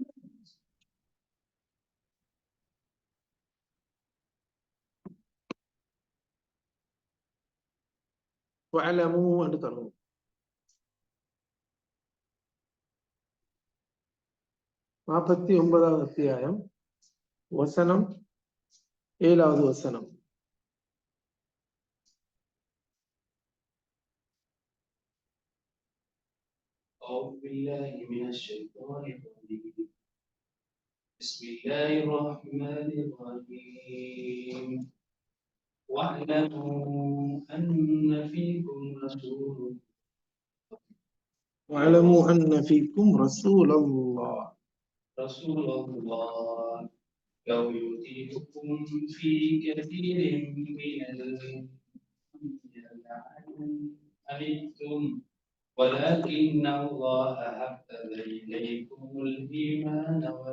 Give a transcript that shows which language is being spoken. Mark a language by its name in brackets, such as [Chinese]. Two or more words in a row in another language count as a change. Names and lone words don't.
[Tamil] வஅலமு என்று தரும். 49வது அத்தியாயம் வசனம் 7வது வசனம். [Arabic] أعوذ بالله من الشيطان الرجيم. بسم الله الرحمن الرحيم. واعلموا أن فيكم رسول الله لو يطيعكم في كثير من الأمر ولكن الله حبب إليكم الإيمان